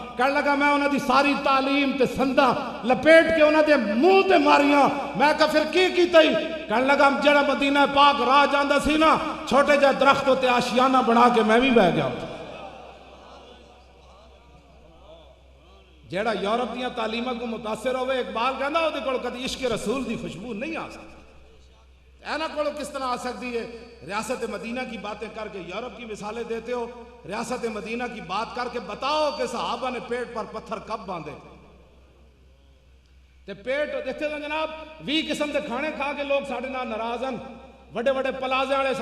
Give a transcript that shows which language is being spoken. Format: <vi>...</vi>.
<pa>کہنے لگا میں انہاں دی ساری تعلیم تے سنداں لپیٹ کے انہاں دے منہ تے ماریاں. میں کہا پھر کی کیتا ہی؟ کہنے لگا جڑا مدینہ پاک راہ جاندا سی نا, چھوٹے جا درخت تے آشیانہ بنا کے میں بھی بہ گیا. جیڑا یورپ دیاں تعلیمہ کو متاثر ہوئے, اقبال کہندا او دے کول کدی عشق رسول دی خوشبو نہیں آ سکتی. اینا کولو کس طرح آ سکتی ہے؟</pa> <ur>ریاست مدینہ کی باتیں کر کے یورپ کی مثالیں دیتے ہو. ریاست مدینہ کی بات کر کے بتاؤ کہ صحابہ نے پیٹ پر پتھر کب باندھے تے پیٹ دیکھتے ہیں</ur> <pa>جناب 20 قسم دے کھانے کھا کے لوگ ساڑھے نال ناراض ہیں, وڈے وڈے پلازے والے</pa>